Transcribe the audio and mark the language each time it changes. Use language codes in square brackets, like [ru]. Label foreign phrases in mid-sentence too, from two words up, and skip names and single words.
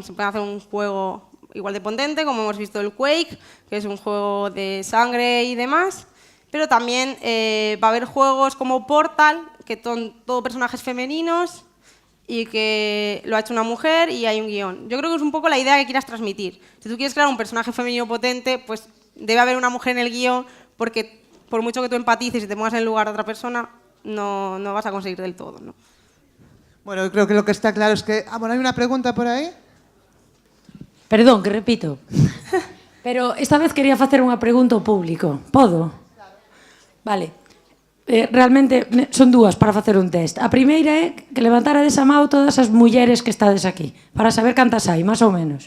[es] Se puede hacer un juego igual de potente, como hemos visto el Quake, que es un juego de sangre y demás, pero también va a haber juegos como Portal, que son todo personajes femeninos y que lo ha hecho una mujer y hay un guión. Yo creo que es un poco la idea que quieras transmitir. Si tú quieres crear un personaje femenino potente, pues debe haber una mujer en el guión, porque por mucho que tú empatices y te pongas en el lugar de otra persona, no vas a conseguir del todo, ¿no? Bueno, yo creo que lo que está claro es que... bueno, ¿hay una pregunta por aí? Perdón, que repito. [gl] Pero esta vez quería facer unha pregunta ao público. Podo? Vale. Realmente son dúas para facer un test. A primeira é que levantarades a mão todas as mulleres que estades aquí, para saber cantas hai, máis ou menos.